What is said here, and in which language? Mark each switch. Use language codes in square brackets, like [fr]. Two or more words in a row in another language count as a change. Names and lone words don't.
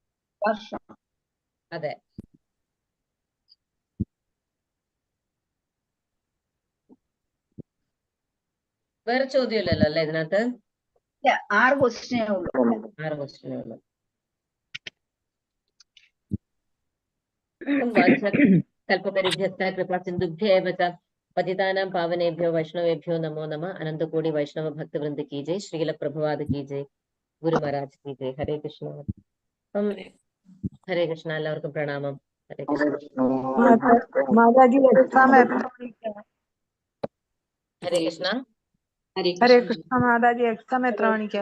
[ml] അതെ. വേറെ ചോദ്യമില്ലല്ലോ അല്ലേ ഇതിനകത്ത്? 6 ക്വസ്റ്റ്യനേ ഉള്ളൂ. 6 ക്വസ്റ്റ്യനേ ഉള്ളൂ. [sa] കൽപ്പതരുഭ്യസ്ത കൃപ സിന്ധുഭ്യേവ ച പതിതാനാം പാവനേഭ്യോ വൈഷ്ണവേഭ്യോ നമോ നമ. [hi] अनंतकोटि वैष्णव भक्तवृंद की जय। श्रील प्रभुपाद की जय. गुरु महाराज की जय. [sa] ഹരേ കൃഷ്ണ. അപ്പം ഹരേ കൃഷ്ണ, [ml] എല്ലാവർക്കും പ്രണാമം. [sa] ഹരേ കൃഷ്ണ. ഹരേ കൃഷ്ണ. ഹരേ കൃഷ്ണ [ml] മാതാജി. എക്സാം എത്ര മണിക്കാ?